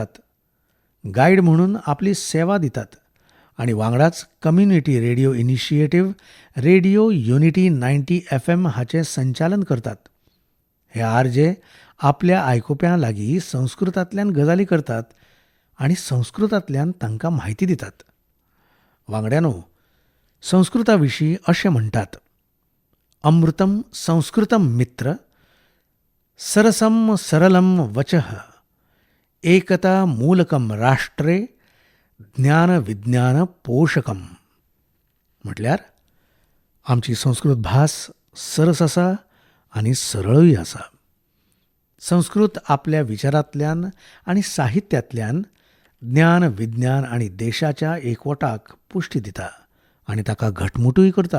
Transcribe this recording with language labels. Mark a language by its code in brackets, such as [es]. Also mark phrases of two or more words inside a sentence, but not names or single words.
[kok] गायड म्हणून आपली सेवा दितात आनी वांगडाच [en] community radio initiative [kok] रेडिओ युनिटी 90 FM हाचें संचालन करतात. हे आरजे आपल्या आयकुप्यां लागीं संस्कृतांतल्यान गजाली करतात आनी संस्कृतांतल्यान तांकां म्हायती दितात. वांगड्यानो, संस्कृता विशीं अशें म्हणटात, [sa] अमृतम संस्कृतम मित्र, सरसम सरलम वचः, एकता मूलकम राष्ट्रे, ज्ञान विज्ञान पोषकम. [kok] म्हटल्यार आमची संस्कृत भास सरस आसा आनी सरळूय आसा. संस्कृत आपल्या विचारांतल्यान आनी साहित्यांतल्यान ज्ञान विज्ञान आनी देशाच्या एकवटाक पुश्टी दिता आनी ताका घटमुटूय करता.